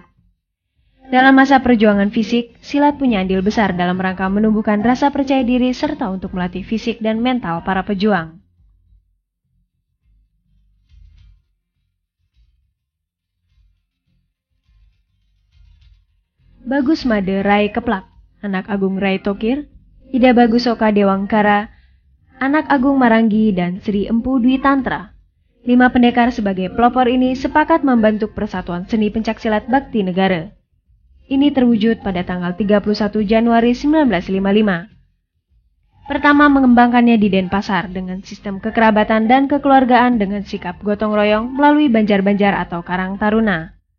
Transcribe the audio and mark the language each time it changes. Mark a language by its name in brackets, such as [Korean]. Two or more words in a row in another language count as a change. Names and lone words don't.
[Indonesian] Dalam masa perjuangan fisik, silat punya andil besar dalam rangka menumbuhkan rasa percaya diri serta untuk melatih fisik dan mental para pejuang. Bagus Made Rai Keplak, Anak Agung Rai Tokir, Ida Bagusoka Dewangkara, Anak Agung Maranggi, dan Sri Empu Dwi Tantra. 5 pendekar sebagai pelopor ini sepakat membentuk Persatuan Seni Pencaksilat Bhakti Negara. Ini terwujud pada tanggal 31 Januari 1955. Pertama mengembangkannya di Denpasar dengan sistem kekerabatan dan kekeluargaan dengan sikap gotong royong melalui banjar-banjar atau Karang Taruna.